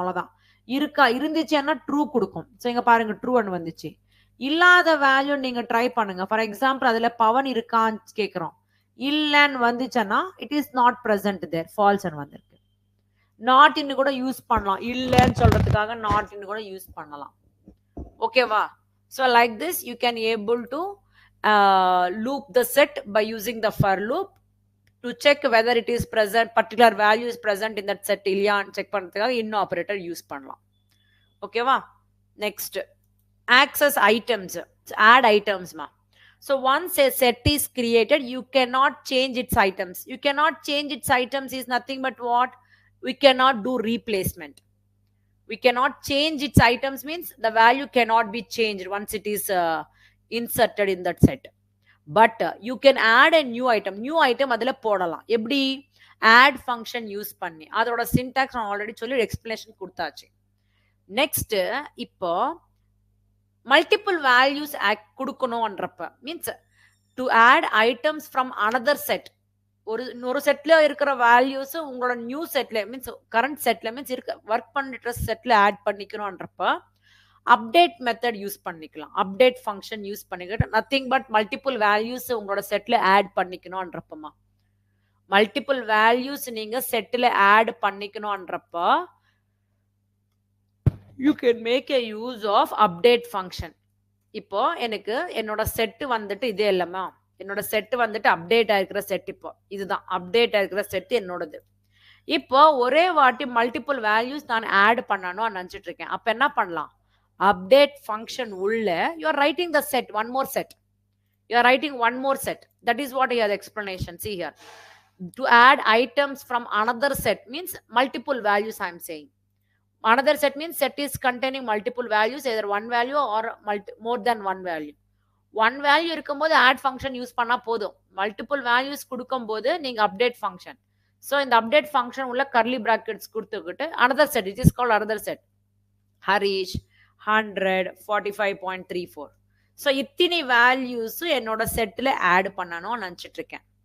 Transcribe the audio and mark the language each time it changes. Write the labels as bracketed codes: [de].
[ta] அவ்வளவுதான். இருக்கா இருந்துச்சுன்னா ட்ரூ கொடுக்கும். ஸோ இங்க பாருங்க ட்ரூ ஒன்று வந்துச்சு. இல்லாத வேல்யூ நீங்க ட்ரை பண்ணுங்க. ஃபார் எக்ஸாம்பிள் அதுல பவன் இருக்கான்னு கேட்கிறோம், இல்லன்னு வந்துச்சுன்னா it is not present there, falls வந்திருக்கு. நாட் இன்னு கூட யூஸ் பண்ணலாம், இல்லன்னு சொல்றதுக்காக நாட் இன்னு கூட யூஸ் பண்ணலாம். ஓகேவா? [en] so like this you can able to loop the set by using the for loop to check whether it is present, particular value is present in that set [ta] இல்லையான்னு check பண்றதுக்காக [en] in operator use பண்ணலாம். ஓகேவா? Next access items, add items ma. So once a set is created you cannot change its items. You cannot change its items is nothing but what, we cannot do replacement. We cannot change its items means the value cannot be changed once it is inserted in that set. But you can add a new item. New item [ta] adula போடலாம். எப்படி? add function use பண்ணி. அதோட syntax நான் already சொல்லி explanation கொடுத்தாச்சு. [en] Next இப்போ multiple values கொடுக்கணும்ன்றப்ப means to add items from another set. [ta] ஒரு செட்ல இருக்கிற வேல்யூஸ் உங்களோட நியூ செட்ல மீன்ஸ் கரண்ட் செட்ல மீன்ஸ் இருக்க ஒர்க் பண்ணிட்டு செட்ல ஆட் பண்ணிக்கணும்ன்றப்ப அப்டேட் மெத்தட் யூஸ் பண்ணிக்கலாம். அப்டேட் ஃபங்க்ஷன் யூஸ் பண்ணிக்கிட்டு நத்திங் பட் மல்டிபிள் வேல்யூஸ் உங்களோட செட்ல ஆட் பண்ணிக்கணும்ன்றப்பமா. மல்டிபிள் வேல்யூஸ் நீங்க செட்ல add பண்ணிக்கணும்ன்றப்ப [en] You can make a use of update function. [ta] இப்போ எனக்கு என்னோட செட் வந்துட்டு இதே இல்லமா, என்னோட செட் வந்துட்டு அப்டேட் ஆயிருக்கிற செட், இப்போ இதுதான் அப்டேட் ஆயிருக்கிற செட் என்னோடது. இப்போ ஒரே வாட்டி மல்டிபிள் வேல்யூஸ் நான் ஆட் பண்ணணும் நினைச்சிட்டு இருக்கேன். அப்ப என்ன பண்ணலாம்? [en] Update function உள்ள you are writing the set, one more set. You are writing one more set. That is what your explanation. See here. To add items from another set means multiple values I am saying. Another set means set is containing multiple values, either one value or more than one value. [ta] One value இருக்கும்போது add function use பண்ணா போதும். Multiple values கொடுக்கும்போது நீங்க update function. So இந்த update function உள்ள curly brackets கொடுத்துக்கிட்டு [en] another set, it is called another set. Harish 100 45.34. [ta] So இத்தனை values என்னோட செட்டில் ஆட் பண்ணணும்னு நினச்சிட்டு இருக்கேன்.